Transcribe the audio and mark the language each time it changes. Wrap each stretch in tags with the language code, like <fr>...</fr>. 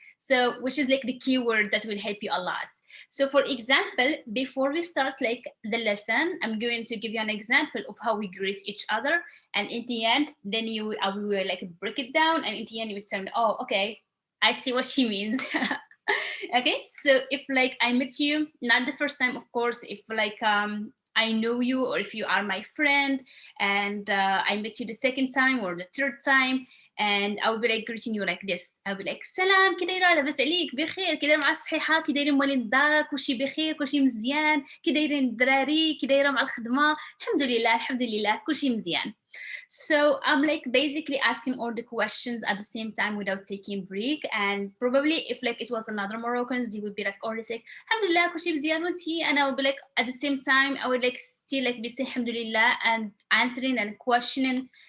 <en>So which is like the keyword that will help you a lot. So for example, before we start like the lesson, I'm going to give you an example of how we greet each other, and in the end then we will like break it down, and in the end you would say, oh, okay, I see what she means. Okay, so if like I met you not the first time, of course, if like I know you, or if you are my friend and I met you the second time or the third time, and I will be like greeting you like this. I'll be like</en> <ar>سلام كي دايرة لاباس عليك بخير كي دايرة مع الصحيحة كي دايرين موالين الدار كلشي بخير كلشي مزيان كي دايرين الدراري كي دايرة مع الخدمة الحمد لله الحمد لله كلشي مزيان.</ar> <en>So I'm like basically asking all the questions at the same time without taking break. And probably if like it was another Moroccans, they would be like already say</en> <ar>Alhamdulillah kushi mzyan wanti,</ar> <en>and I would be like at the same time I would like still like be saying Alhamdulillah and answering and questioning.</en>